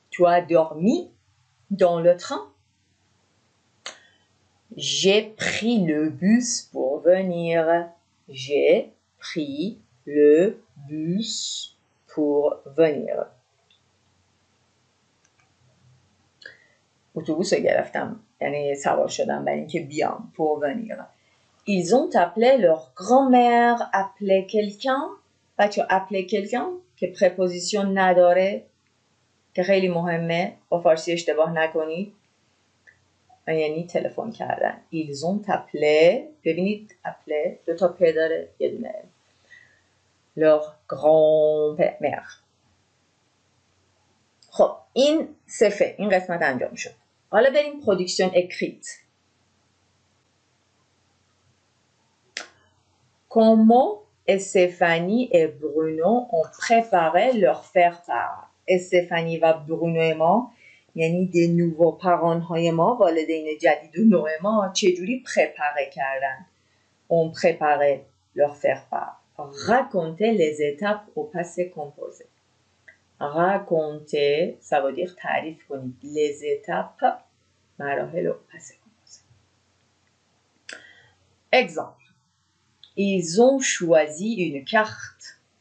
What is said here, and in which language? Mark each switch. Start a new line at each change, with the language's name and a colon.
French: Tu as dormi dans le train. J'ai pris le bus pour venir. J'ai pris le bus pour venir.
Persian: اتوبوس رو گرفتم، یعنی سوار شدم برای اینکه بیام.
French: pour venir. Ils ont appelé leur grand-mère. Appeler quelqu'un.
Persian: بچه
French: appeler quelqu'un
Persian: که پرپوزیشن نداره که خیلی مهمه، با فارسی اشتباه نکنید، یعنی تلفن کردن.
French: Ils ont appelé.
Persian: ببینید appelé دو تا پ داره، یه دونه
French: leur grand-mère.
Persian: خب این صفه، این قسمت انجام شد. حالا بریم پرودکسیون اکریت.
French: Comment Stéphanie et Bruno ont préparé leur faire-part.
Persian: Stéphanie و برونو ما یعنی
French: des nouveaux parents
Persian: های ما، والدین جدید و نوع ما، چجوری پرپاره کردن؟
French: ont préparé leur faire-part. Raconter les étapes au passé composé. Raconter, ça veut dire
Persian: تعریف کنید.
French: Les étapes
Persian: مراحل
French: au passé composé. Exemple. Ils ont choisi une carte.